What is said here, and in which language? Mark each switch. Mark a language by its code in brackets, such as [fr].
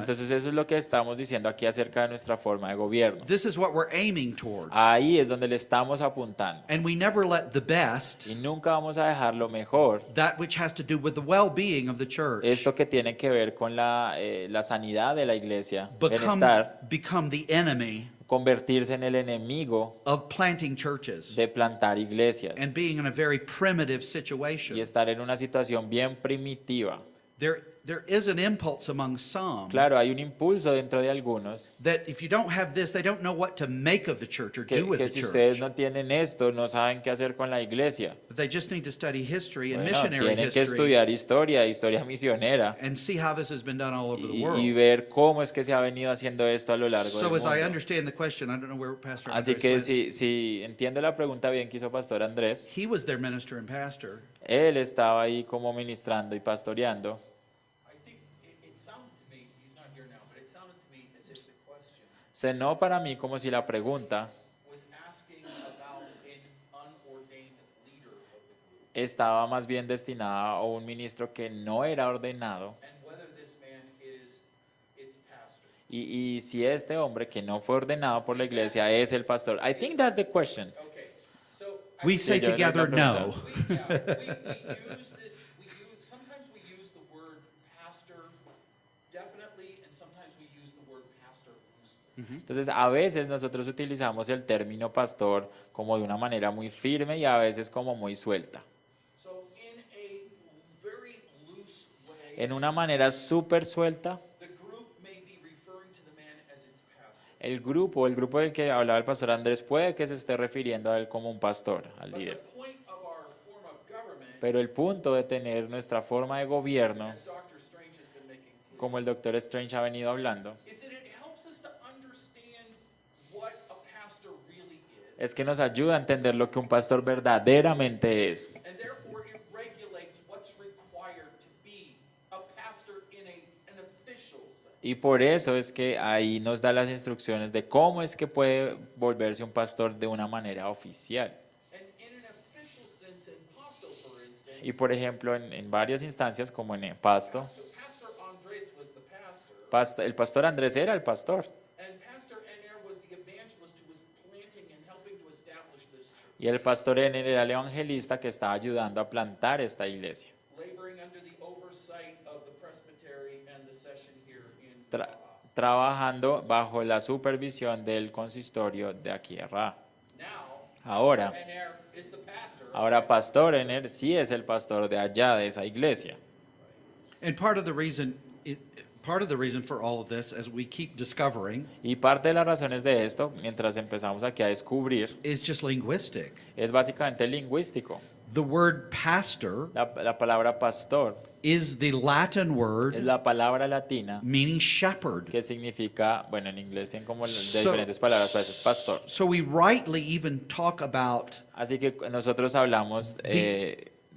[es] Entonces eso es lo que estamos diciendo aquí acerca de nuestra forma de gobierno. [en] This is what we're aiming towards. [es] Ahí es donde le estamos apuntando. [en] And we never let the best, [es] Y nunca vamos a dejar lo mejor, [en] that which has to do with the well-being of the church, [es] esto que tiene que ver con la sanidad de la iglesia, [en] become, [es] bienestar, [en] become the enemy [es] convertirse en el enemigo [en] of planting churches [es] de plantar iglesias [en] and being in a very primitive [es] y [en] situation. [es] estar en una situación bien primitiva. [en] There is an impulse among some [es] Claro, hay un impulso dentro de algunos [en] that if you don't have this, they don't know what to make of the church or do with [es] que [en] the [es] si ustedes [en] church. [es] no tienen esto, no saben qué hacer con la iglesia. [en] But they just need to study history and [es] Bueno, [en] missionary [es] tienen que [en] history [es] estudiar historia misionera [en] and see how this has been done all over the [es] y [en] world. [es] ver cómo es que se ha venido haciendo esto a lo largo [en] So [es] del [en] as I [es] mundo. [en] understand the question, I don't know where Pastor [es] Así Andres que [en] went. [es] si entiendo la pregunta bien que hizo Pastor Andrés, [en] He was their minister and pastor. [es] él estaba ahí como ministrando y pastoreando. [en] I think it sounded to me, he's not here now, but it sounded to me as if the question [es] Sonó para mí como si la pregunta [en] was asking about an unordained leader of the group [es] estaba más bien destinada a un ministro que no era ordenado [en] and whether this man is its pastor. [es] y si este hombre que no fue ordenado por la iglesia es el pastor. [en] I think that's the question. Okay, so We say [es] yo creo que la [en] together no. we use this, sometimes we use the word pastor definitely, and sometimes we use the word pastor loosely. [es] Entonces, a veces nosotros utilizamos el término pastor como de una manera muy firme y a veces como muy suelta. [en] So in a very loose way, [es] En una manera súper suelta, [en] the group may be referring to the man as its pastor. [es] el grupo del que hablaba el pastor Andrés puede que se esté refiriendo a él como un pastor, al [en] But the [es] líder. [en] point of our form of government, [es] Pero el punto de tener nuestra forma de gobierno, [en] as Dr. Strange has been making clear, [es] como el doctor Strange ha venido hablando, [en] is that it helps us to understand what a pastor really is, [es] es que nos ayuda a entender lo que un pastor verdaderamente es. [en] and therefore it regulates what's required to be a pastor in an official sense. [es] Y por eso es que ahí nos da las instrucciones de cómo es que puede volverse un pastor de una manera oficial. [en] And in an official sense, in Pasto, for instance, [es] Y por ejemplo, en varias instancias, como en Pasto, [en] Pastor Andres was the pastor, [es] el pastor Andrés era el pastor [en] and Pastor Ener was the evangelist who was planting and helping to establish this church, [es] y el pastor Ener era el evangelista que estaba ayudando a plantar esta iglesia, [en] laboring under the oversight of the presbytery and the session here in [es] tra- Baja. trabajando bajo la supervisión del consistorio de aquí de Ra. [en] Now, [es] Ahora, [en] And there is the pastor. [es] ahora pastor en él sí es el pastor de allá, de esa iglesia. [en] And part of the reason for all of this, as we keep discovering, [es] Y parte de las razones de esto, mientras empezamos aquí a descubrir, [en] is just linguistic. [es] es básicamente lingüístico. [en] The word pastor [es] La palabra pastor [en] is the Latin [es] es [en] word [es] la palabra latina [en] meaning shepherd. [es] que significa, bueno, en inglés tienen como de [en] So- [es] diferentes palabras, pero eso es pastor. [en] So we rightly even talk about [es] Así que nosotros hablamos de